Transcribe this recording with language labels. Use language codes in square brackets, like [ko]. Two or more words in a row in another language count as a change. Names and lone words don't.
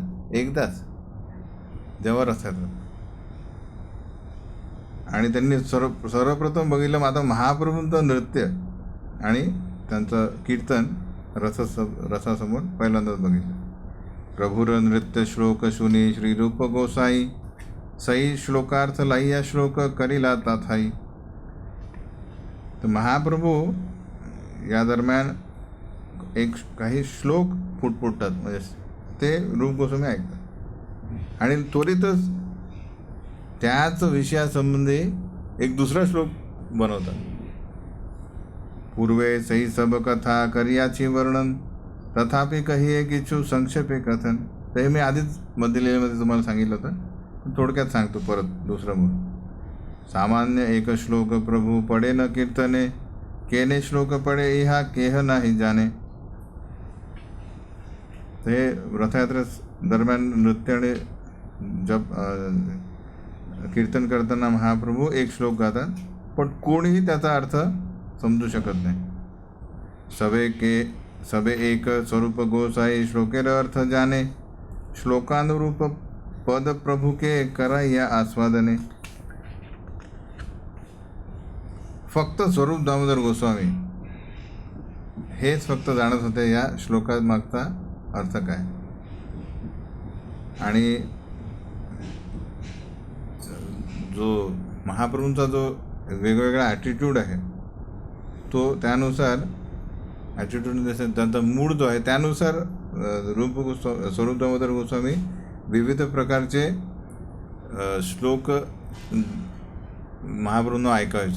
[mr] एकदाच, जेव्हा रथयात्रा. आणि त्यांनी सर्वप्रथम बघितलं आता महाप्रभूंचं नृत्य आणि त्यांचं कीर्तन रथासमोर पहिल्यांदाच बघितलं. [bn] প্রভুর নৃত্য শ্লোক শুনি শ্রী রূপ গোসাই, সই শ্লোকার্থ লাইয়া শ্লোক করিলা তাথাই. [mr] तर महाप्रभू या दरम्यान काही श्लोक फुटतात, म्हणजे ते रूप गोस्वामी ऐकतात, आणि त्वरितच त्याच विषयासंबंधी एक दुसरा श्लोक बनवतात. [bn] পূর্বে সহি সব কথা করিয়াছি বর্ণন, তথাপি কহিয়ে কিছু সংক্ষেপে কথন. [mr] तर हे मी आधीच मध्य लीलेमध्ये तुम्हाला सांगितलं होतं, थोडक्यात सांगतो परत दुसरं म्हणून. [bn] সামান্য এক শ্লোক প্রভু পড়ে ন কীর্তনে, কেনে শ্লোক পড়ে ইহা কেহ নাহি জানে. [mr] तर हे रथयात्रे दरम्यान नृत्य आणि जप कीर्तन करताना महाप्रभू एक श्लोक गातात, पण कोणीही त्याचा अर्थ समजू शकत नाही. [bn] সবে এক স্বরূপ গোসাই, শ্লোকের অর্থ জানে, শ্লোকানুরূপ পদ প্রভু কে করা যা আস্বাদনে. [mr] फक्त स्वरूप दामोदर गोस्वामी हेच फक्त जाणत होते या श्लोकात मागचा अर्थ काय. आणि जो महाप्रभूंचा जो वेगवेगळा ॲटिट्यूड आहे, तो त्यानुसार ॲटिट्यूड त्यांचा मूड जो आहे त्यानुसार स्वरूप दामोदर गोस्वामी विविध प्रकारचे श्लोक महाप्रभूंना ऐकायचे.